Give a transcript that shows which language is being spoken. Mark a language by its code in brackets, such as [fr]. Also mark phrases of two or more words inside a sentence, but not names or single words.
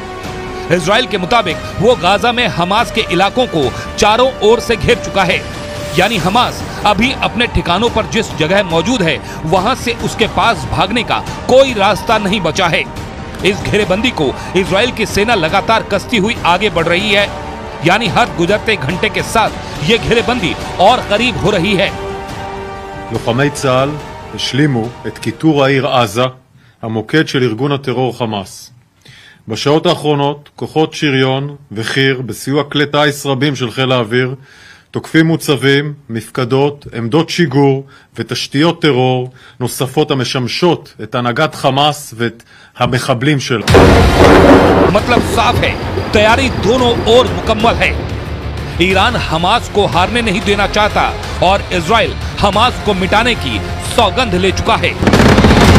[hi] इजराइल के मुताबिक वो गाजा में हमास के इलाकों को चारों ओर से घेर चुका है, यानी हमास अभी अपने ठिकानों पर जिस जगह मौजूद है वहां से उसके पास भागने का कोई रास्ता नहीं बचा है। इस घेरेबंदी को इजराइल की सेना लगातार कसती हुई आगे बढ़ रही है, यानी हर गुजरते घंटे के साथ ये घेरेबंदी और करीब हो रही है। [he] לוחמי צה"ל השלימו את כיתור העיר עזה, המוקד של ארגון הטרור חמאס. בשעות האחרונות כוחות שריון וחי"ר בסיוע כלי טיס רבים של חיל האוויר תוקפים מוצבים, מפקדות, עמדות שיגור ותשתיות טרור נוספות המשמשות את הנהגת חמאס ואת המחבלים שלו. [hi] मतलब साफ है, तैयारी दोनों ओर मुकम्मल है। ईरान हमास को हारने नहीं देना चाहता और इजराइल हमास को मिटाने की सौगंध ले चुका है।